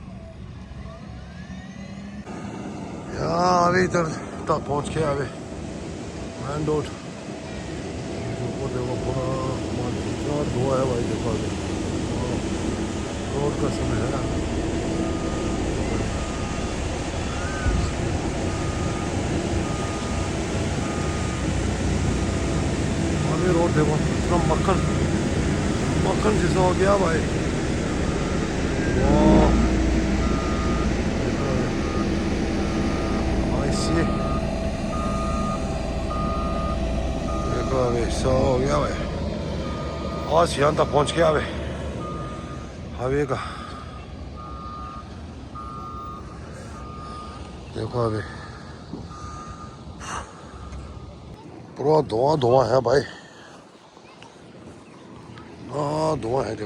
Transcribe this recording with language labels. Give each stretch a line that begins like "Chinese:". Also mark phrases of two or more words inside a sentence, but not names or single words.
Hindi: 야, अभी इधर तक पहुंच गया अभी मैन रोड ऊपर देखो पूरा इतना धुआं है भाई देखो अभी रोड का समय है अभी रोड देखो इतना मक्खन जैसा हो गया भाई वाह
English: I see
Hindi: सो हो गया भाई, आज यहाँ तक पहुँच गया भाई हाईवे का। देखो अभी पूरा धुआं धुआं है भाई, हाँ धुआं है।